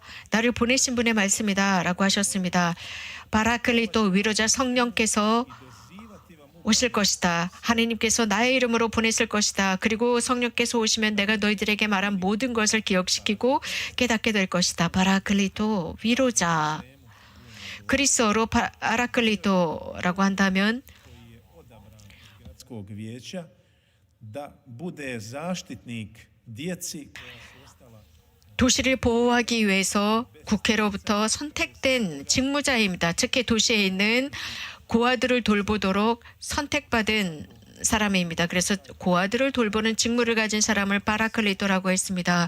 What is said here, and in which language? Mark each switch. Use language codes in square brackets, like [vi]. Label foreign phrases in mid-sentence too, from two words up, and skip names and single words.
[ko] 나를 보내신 분의 말씀이다 라고 하셨습니다. 바라클리토 위로자 성령께서 오실 것이다. 하느님께서 나의 이름으로 보냈을 것이다. 그리고 성령께서 오시면 내가 너희들에게 말한 모든 것을 기억시키고 깨닫게 될 것이다. 바라클리토 위로자. 그리스어로 바라클리토라고 한다면 [hr] gradskog vijeća da bude zaštitnik djeci [ko] 도시를 보호하기 위해서 국회로부터 선택된 직무자입니다. 특히 도시에 있는 고아들을 돌보도록 선택받은 사람입니다. 그래서 고아들을 돌보는 직무를 가진 사람을 파라클리토라고 했습니다.